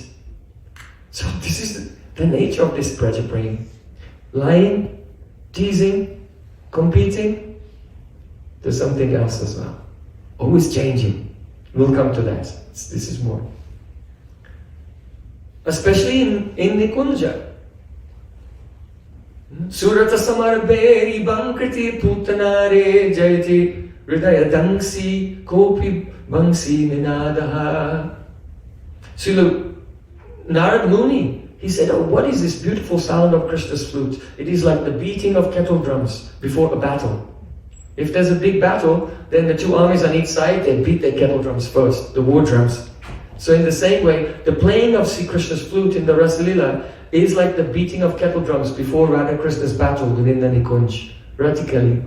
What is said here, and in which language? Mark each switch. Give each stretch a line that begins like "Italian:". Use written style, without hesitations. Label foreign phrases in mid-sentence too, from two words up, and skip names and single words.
English: So this is the nature of this Braja praying. Lying, teasing, competing. There's something else as well. Always changing. We'll come to that. This is more. Especially in Nikunja.
Sanskrit: Surata samarberi bankriti putanare jayati Hridaya dangsi kopi bangsi ninadaha.
English: Srila Narad Muni, he said, oh, what is this beautiful sound of Krishna's flute? It is like the beating of kettle drums before a battle. If there's a big battle, then the two armies on each side, they beat their kettle drums first, the war drums. So in the same way, the playing of Sri Krishna's flute in the Rasalila is like the beating of kettle drums before Radha Krishna's battle within the Nikunj, radically.